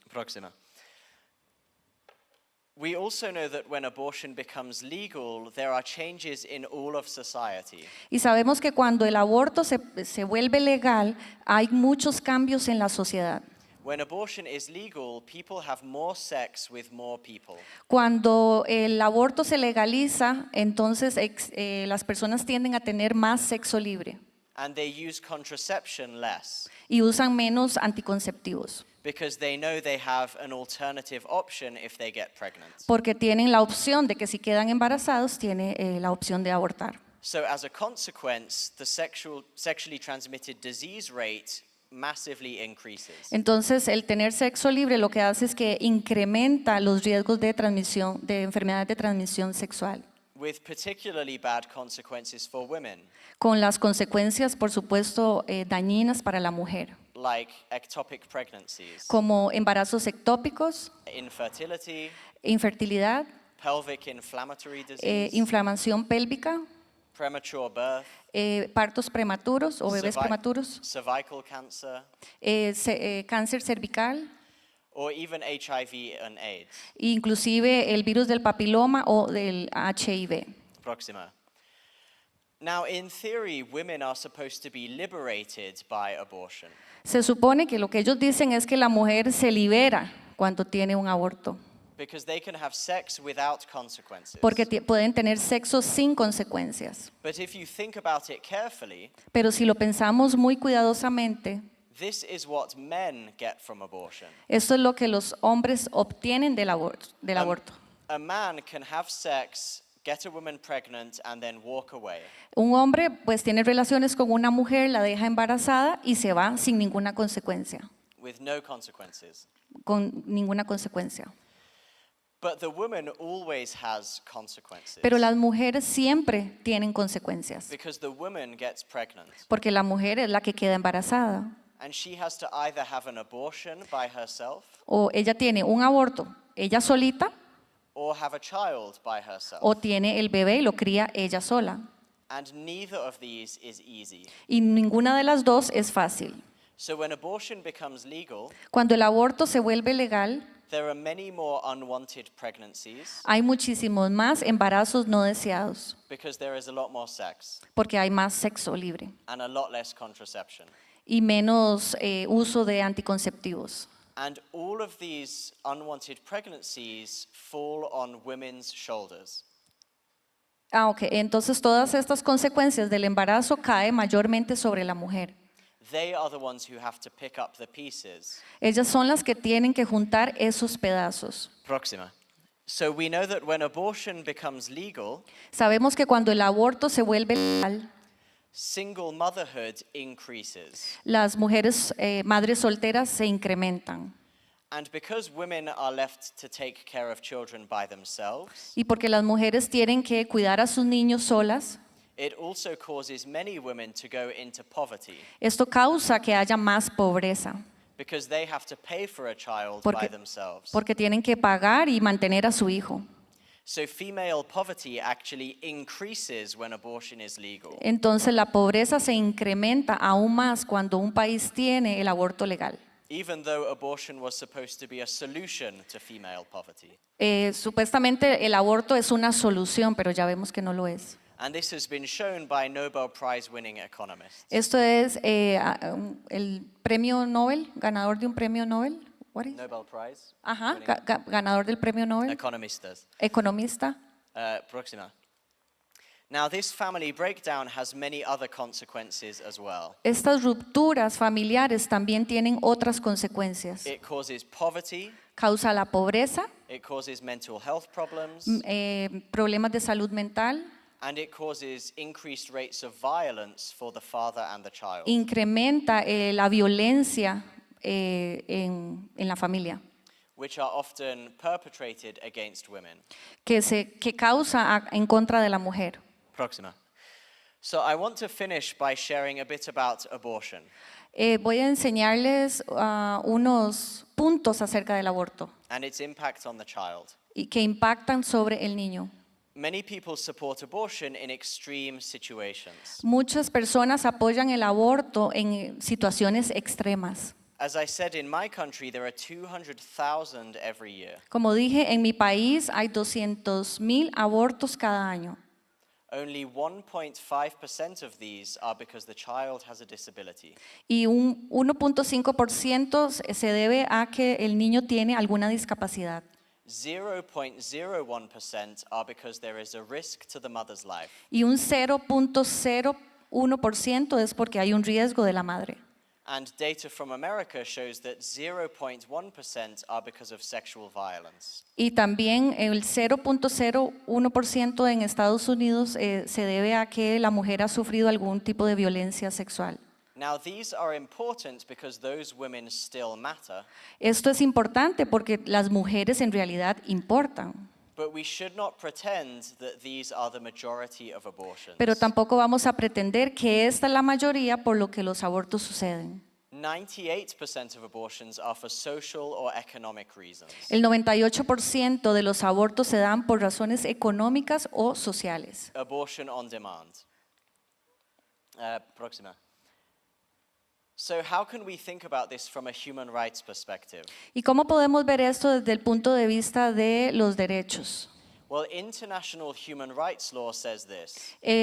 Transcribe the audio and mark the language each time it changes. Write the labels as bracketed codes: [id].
[es] Próxima. [en] We also know that when abortion becomes legal, there are changes in all of society. [es] Y sabemos que cuando el aborto se vuelve legal, hay muchos cambios en la sociedad. [en] When abortion is legal, people have more sex with more people. [es] Cuando el aborto se legaliza, entonces las personas tienden a tener más sexo libre [en] And they use contraception less [es] y usan menos anticonceptivos, [en] because they know they have an alternative option if they get pregnant. [es] porque tienen la opción de que si quedan embarazados, tiene la opción de abortar. [en] So as a consequence, the sexually transmitted disease rate massively increases. [es] Entonces, el tener sexo libre lo que hace es que incrementa los riesgos de transmisión, de enfermedades de transmisión sexual, [en] With particularly bad consequences for women, [es] con las consecuencias, por supuesto, dañinas para la mujer, [en] like ectopic pregnancies, [es] como embarazos ectópicos, [en] infertility, [es] infertilidad, [en] pelvic inflammatory disease, [es] inflamación pélvica, [en] premature birth, [es] partos prematuros o bebés [en] cervi- [es] prematuros, [en] cervical cancer, [es] cáncer cervical, [en] or even HIV and AIDS. [es] inclusive el virus del papiloma o del HIV. Próxima. [en] Now, in theory, women are supposed to be liberated by abortion. [es] Se supone que lo que ellos dicen es que la mujer se libera cuando tiene un aborto, [en] Because they can have sex without consequences. [es] porque pueden tener sexo sin consecuencias. [en] But if you think about it carefully, [es] Pero si lo pensamos muy cuidadosamente, [en] this is what men get from abortion. [es] esto es lo que los hombres obtienen del aborto. [en] A man can have sex, get a woman pregnant, and then walk away. [es] Un hombre pues tiene relaciones con una mujer, la deja embarazada y se va sin ninguna consecuencia, [en] With no consequences. [es] con ninguna consecuencia. [en] But the woman always has consequences. [es] Pero las mujeres siempre tienen consecuencias, [en] Because the woman gets pregnant. [es] porque la mujer es la que queda embarazada. [en] And she has to either have an abortion by herself [es] O ella tiene un aborto ella solita, [en] or have a child by herself. [es] o tiene el bebé y lo cría ella sola. [en] And neither of these is easy. [es] Y ninguna de las dos es fácil. [en] So when abortion becomes legal, [es] Cuando el aborto se vuelve legal, [en] there are many more unwanted pregnancies [es] hay muchísimos más embarazos no deseados, [en] because there is a lot more sex [es] porque hay más sexo libre [en] and a lot less contraception. [es] y menos uso de anticonceptivos. [en] And all of these unwanted pregnancies fall on women's shoulders. [es] Ok, entonces todas estas consecuencias del embarazo caen mayormente sobre la mujer. [en] They are the ones who have to pick up the pieces. [es] Ellas son las que tienen que juntar esos pedazos. Próxima. [en] So we know that when abortion becomes legal, [es] Sabemos que cuando el aborto se vuelve legal, [en] single motherhood increases. [es] las mujeres madres solteras se incrementan. [en] And because women are left to take care of children by themselves, [es] Y porque las mujeres tienen que cuidar a sus niños solas, [en] it also causes many women to go into poverty [es] esto causa que haya más pobreza, [en] because they have to pay for a child by [es] porque, [en] themselves. [es] porque tienen que pagar y mantener a su hijo. [en] So female poverty actually increases when abortion is legal. [es] Entonces la pobreza se incrementa aún más cuando un país tiene el aborto legal. [en] Even though abortion was supposed to be a solution to female poverty. [es] Supuestamente el aborto es una solución, pero ya vemos que no lo es. [en] And this has been shown by Nobel Prize winning economists. [es] Esto es el premio Nobel, ganador de un premio Nobel. [en] What is? Nobel Prize? [es] Ajá, [en] winning [es] ganador del premio Nobel, economistas. economista. Próxima. [en] Now this family breakdown has many other consequences as well. [es] Estas rupturas familiares también tienen otras consecuencias. [en] It causes poverty, [es] Causa la pobreza, [en] it causes mental health problems, [es] problemas de salud mental, [en] and it causes increased rates of violence for the father and the child, [es] incrementa la violencia en la familia, [en] which are often perpetrated against women. [es] que causa en contra de la mujer. Próxima. [en] So I want to finish by sharing a bit about abortion. [es] Voy a enseñarles unos puntos acerca del aborto [en] And its impact on the child. [es] y que impactan sobre el niño. [en] Many people support abortion in extreme situations. [es] Muchas personas apoyan el aborto en situaciones extremas. [en] As I said, in my country, there are 200,000 every year. [es] Como dije, en mi país hay 200,000 abortos cada año. [en] Only 1.5% of these are because the child has a disability. [es] Y un 1.5% se debe a que el niño tiene alguna discapacidad. [en] 0.01% are because there is a risk to the mother's life. [es] Y un 0.01% es porque hay un riesgo de la madre. [en] And data from America shows that 0.1% are because of sexual violence. [es] Y también el 0.01% en Estados Unidos se debe a que la mujer ha sufrido algún tipo de violencia sexual. [en] Now, these are important because those women still matter, [es] Esto es importante porque las mujeres en realidad importan, [en] but we should not pretend that these are the majority of abortions. [es] pero tampoco vamos a pretender que esta es la mayoría por lo que los abortos suceden. [en] 98% of abortions are for social or economic reasons. [es] El 98% de los abortos se dan por razones económicas o sociales. [en] Abortion on demand. [es] Próxima. [en] So how can we think about this from a human rights perspective? [es] ¿Y cómo podemos ver esto desde el punto de vista de los derechos? [en] Well, international human rights law says this.